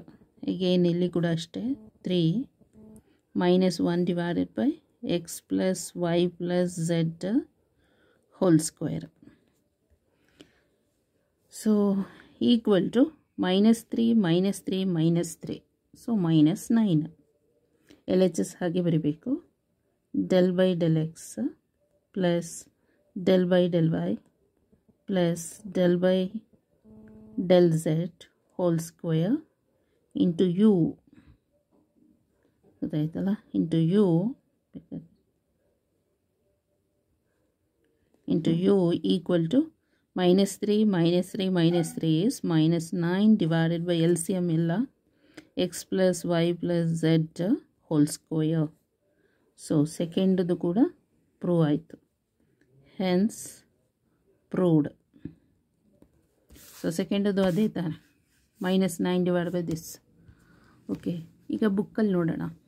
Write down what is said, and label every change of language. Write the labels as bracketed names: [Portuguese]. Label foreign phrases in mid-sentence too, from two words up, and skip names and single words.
[Kannada] ಈಗೇನು ಇಲ್ಲಿ ಕೂಡ ಅಷ್ಟೇ [English] 3 -1 divided by x plus y plus z whole square. so equal to -3 -3 -3 so -9. [Kannada] ಎಲ್ ಎಚ್ ಎಸ್ ಹಾಗೆ ಬರೀಬೇಕು. [English] del by del x ಪ್ಲಸ್ del by del y ಪ್ಲಸ್ del by del z whole square into u ಗೊತ್ತಾಯ್ತಲ್ಲ, into u equal to -3 -3 -3 is -9 divided by LCM ಎಲ್ಲ x plus y plus z whole square. so second-du [Kannada] ಕೂಡ ಪ್ರೂವ್ ಆಯಿತು, [English] hence proved. so second-adu [Kannada] ಅದೇ ತಾನೆ, [English] -9 divide by this. [Kannada] ಓಕೆ, ಈಗ ಬುಕ್ಕಲ್ಲಿ ನೋಡೋಣ.